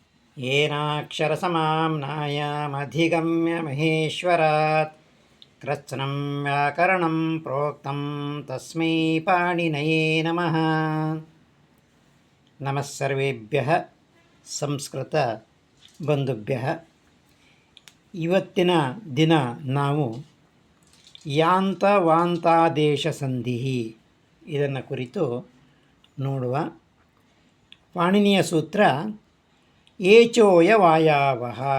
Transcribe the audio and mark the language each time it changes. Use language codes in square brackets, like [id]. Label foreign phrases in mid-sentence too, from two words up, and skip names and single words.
[sa] येनाक्षरसमाम्नायमधिगम्य महेश्वरात् कृत्स्नं व्याकरणं प्रोक्तं तस्मै पाणिनये नमः. नमः सर्वेभ्यः ಸಂಸ್ಕೃತ ಬಂಧುಭ್ಯಃ. [kn] ಇವತ್ತಿನ ದಿನ ನಾವು ಯಾಂತ ವಾಂತಾದೇಶ ಸಂಧಿ ಇದನ್ನು ಕುರಿತು ನೋಡುವ. ಪಾಣಿನಿಯ ಸೂತ್ರ [sa] ಏಚೋಯ ವಾಯಾವಹ.